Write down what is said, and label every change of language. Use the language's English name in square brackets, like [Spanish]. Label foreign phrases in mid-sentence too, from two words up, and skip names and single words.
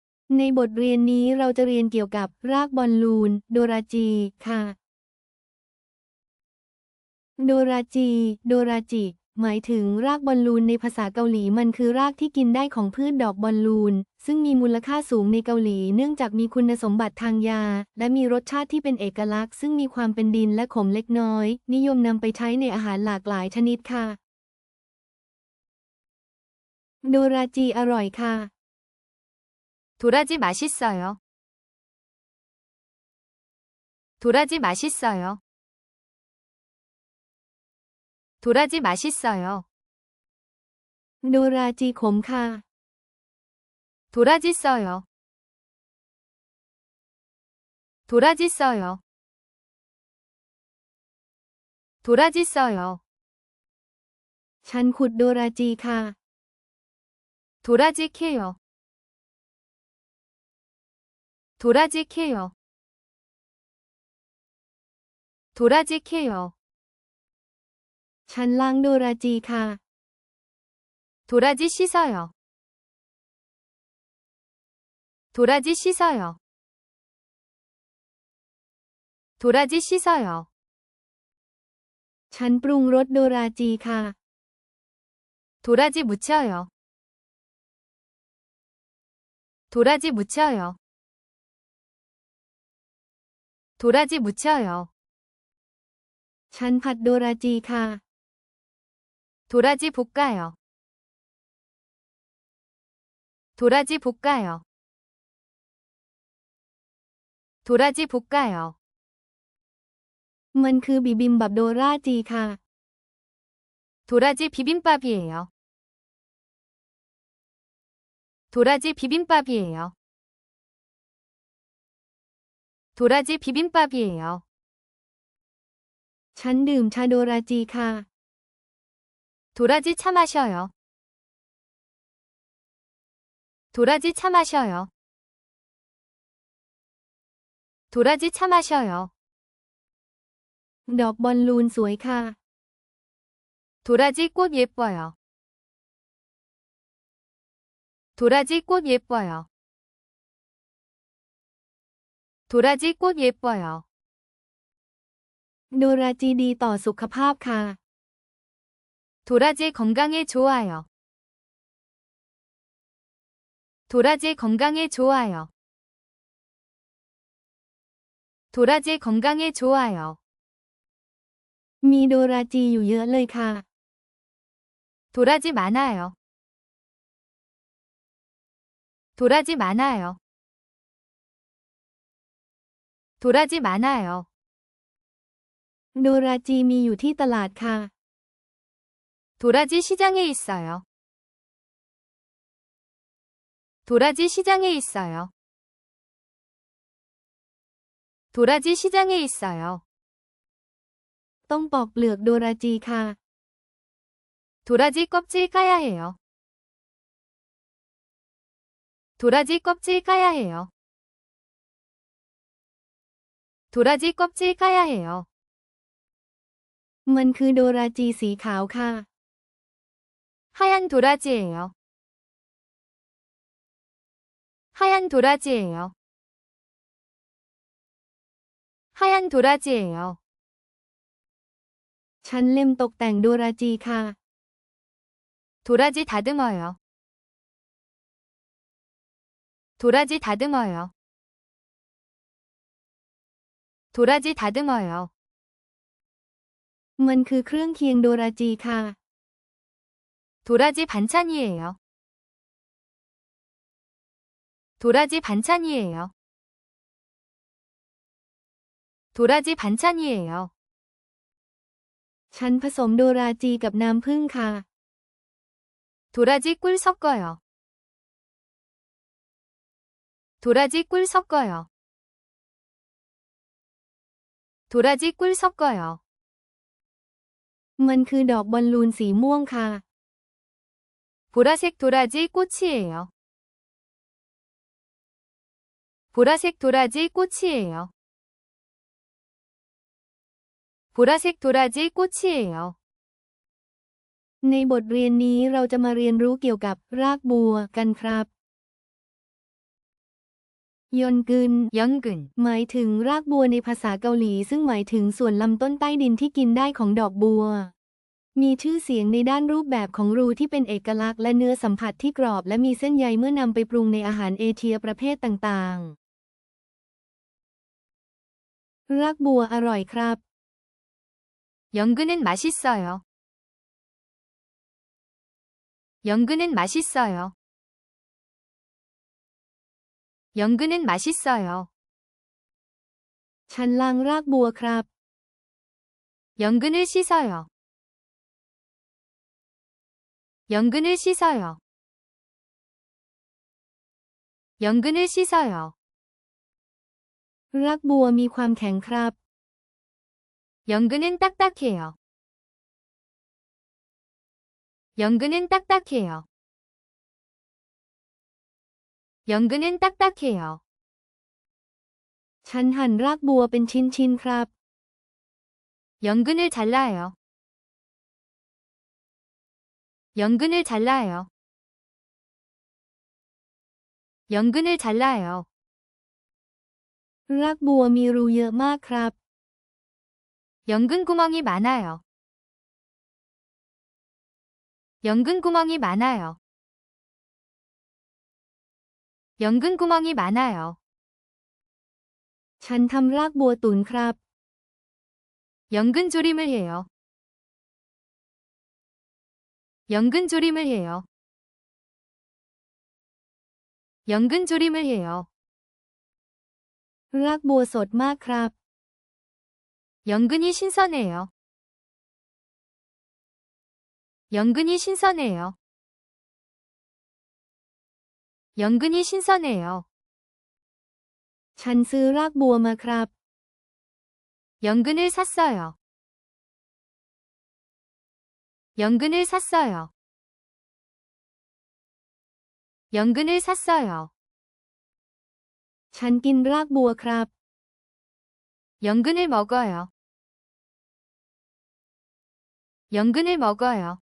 [Thai] ในบทเรียนนี้เราจะเรียนเกี่ยวกับรากบอลลูนโดราจิค่ะโดราจิหมายถึงรากบอลลูนในภาษาเกาหลีมันคือรากที่กินได้ของพืชดอกบอลลูนซึ่งมีมูลค่าสูงในเกาหลีเนื่องจากมีคุณสมบัติทางยาและมีรสชาติที่เป็นเอกลักษณ์ซึ่งมีความเป็นดินและขมเล็กน้อยนิยมนำไปใช้ในอาหารหลากหลายชนิดค่ะโดราจิอร่อยค่ะ [Korean] 도라지 맛있어요. 도라지 맛있어요. [Thai] โดราจิขมค่ะ [Korean] 도라지 써요. 도라지 써요. 도라지 써요. [Thai] ฉันขุดโดราจิค่ะ [Korean] 도라지 캐요. 도라지 캐요. 도라지 캐요. [Thai] ฉันล้างโดราจิค่ะ [Korean] 도라지 씻어요. 도라지 씻어요. 도라지 씻어요. [Thai] ฉันปรุงรสโดราจิค่ะ [Korean] 도라지 무쳐요. 도라지 무쳐요. 도라지 무쳐요. [Thai] ฉันผัดโดราจิค่ะ [Korean] 도라지 볶아요. 도라지 볶아요. 도라지 볶아요. [Thai] มันคือบิบิมบับโดราจิค่ะ [Korean] 도라지 비빔밥이에요. 도라지 비빔밥이에요. 도라지 비빔밥이에요. [Thai] ฉันดื่มชาโดราจิค่ะ [Korean] 도라지 차 마셔요. 도라지 차 마셔요. 도라지 차 마셔요. [Thai] ดอกบอลลูนสวยค่ะ [Korean] 도라지 꽃 예뻐요. 도라지 꽃 예뻐요. 도라지 꽃 예뻐요. [Thai] โดราจิดีต่อสุขภาพค่ะ [Korean] 도라지 건강에 좋아요. 도라지 건강에 좋아요. 도라지 건강에 좋아요. [Thai] มีโดราจิอยู่เยอะเลยค่ะ [Korean] 도라지 많아요. 도라지 많아요. 도라지 많아요. [Thai] โดราจิมีอยู่ที่ตลาดค่ะ [Korean] 도라지 시장에 있어요. 도라지 시장에 있어요. 도라지 시장에 있어요. [Thai] ต้องปอกเปลือกโดราจิค่ะ [Korean] 도라지 껍질 까야 해요. 도라지 껍질 까야 해요. 도라지 껍질 까야 해요. [Thai] มันคือโดราจิสีขาวค่ะ [Korean] 하얀 도라지예요. 하얀 도라지예요. 하얀 도라지예요. [Thai] ฉันเล็มตกแต่งโดราจิค่ะ [Korean] 도라지 다듬어요. 도라지 다듬어요. 도라지 다듬어요. [Thai] มันคือเครื่องเคียงโดราจิค่ะ [Korean] 도라지 반찬이에요. 도라지 반찬이에요. 도라지 반찬이에요. [Thai] ฉันผสมโดราจิกับน้ำผึ้งค่ะ [Korean] 도라지 꿀 섞어요. 도라지 꿀 섞어요. 도라지 꿀 섞어요. [Thai] มันคือดอกบอลลูนสีม่วงค่ะ [Korean] 보라색 도라지 꽃이에요. 보라색 도라지 꽃이에요. 보라색 도라지 꽃이에요. [Thai] ในบทเรียนนี้เราจะมาเรียนรู้เกี่ยวกับรากบัวกันครับยอนกึน 연근, หมายถึงรากบัวในภาษาเกาหลีซึ่งหมายถึงส่วนลำต้นใต้ดินที่กินได้ของดอกบัว มีชื่อเสียงในด้านรูปแบบของรูที่เป็นเอกลักษณ์และเนื้อสัมผัสที่กรอบและมีเส้นใยเมื่อนำไปปรุงในอาหารเอเชียประเภทต่างๆ รากบัวอร่อยครับ [Korean] 연근은 맛있어요. 연근은 맛있어요. 연근은 맛있어요. [Thai] ฉันล้างรากบัวครับ [Korean] 연근을 씻어요. 연근을 씻어요. 연근을 씻어요. [Thai] รากบัวมีความแข็งครับ [Korean] 연근은 딱딱해요. 연근은 딱딱해요. 연근은 딱딱해요. [Thai] ฉันหั่นรากบัวเป็นชิ้นๆครับ [Korean] 연근을 잘라요. 연근을 잘라요. 연근을 잘라요. [Thai] รากบัวมีรูเยอะมากครับ [Korean] 연근 구멍이 많아요. 연근 구멍이 많아요. 연근 구멍이 많아요. [Thai] ฉันทำรากบัวตุ๋นครับ [Korean] 연근 조림을 해요. 연근 조림을 해요. 연근 조림을 해요. [Thai] รากบัวสดมากครับ [Korean] 연근이 신선해요. 연근이 신선해요. 연근이 신선해요. [Thai] ฉันซื้อรากบัวมาครับ [Korean] 연근을 샀어요. 연근을 샀어요. 연근을 샀어요. [Thai] ฉันกินรากบัวครับ [Korean] 연근을 먹어요. 연근을 먹어요.